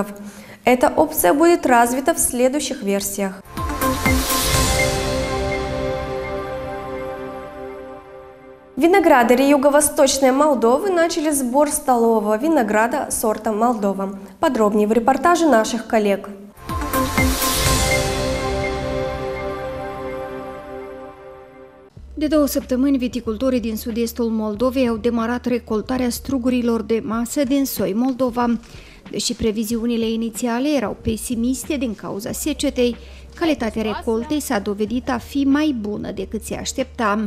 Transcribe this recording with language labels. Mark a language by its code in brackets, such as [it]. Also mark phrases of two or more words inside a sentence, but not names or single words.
[ru] Эта опция будет развита в следующих версиях. Виноградари Юго-Восточной Молдовы начали сбор столового винограда сорта Молдова. Подробнее в репортаже наших коллег. [ro] De 2 săptămâni, viticultorii din sud-estul Moldovei au demarat recoltarea strugurilor de masă din soi Moldova. Deși previziunile inițiale erau pesimiste din cauza secetei, calitatea recoltei s-a dovedit a fi mai bună decât se aștepta.